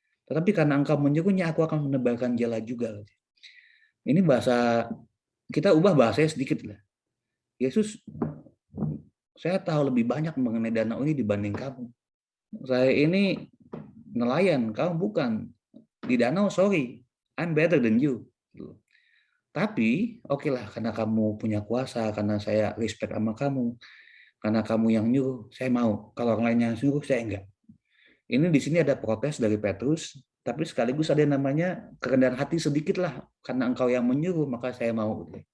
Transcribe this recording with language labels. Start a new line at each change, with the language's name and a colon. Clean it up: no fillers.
Indonesian: Tetapi karena engkau menyuruhnya, aku akan menebarkan jala juga." Ini bahasa, kita ubah bahasanya sedikit lah. Yesus, saya tahu lebih banyak mengenai danau ini dibanding kamu. Saya ini nelayan, kamu bukan. Di danau,
English: sorry, I'm better than you.
Indonesian: Tapi, oke lah, karena kamu punya kuasa, karena saya respect sama kamu, karena kamu yang nyuruh, saya mau. Kalau orang lain yang nyuruh, saya enggak. Ini di sini ada protes dari Petrus, tapi sekaligus ada yang namanya kerendahan hati sedikit lah, karena engkau yang menyuruh, maka saya mau.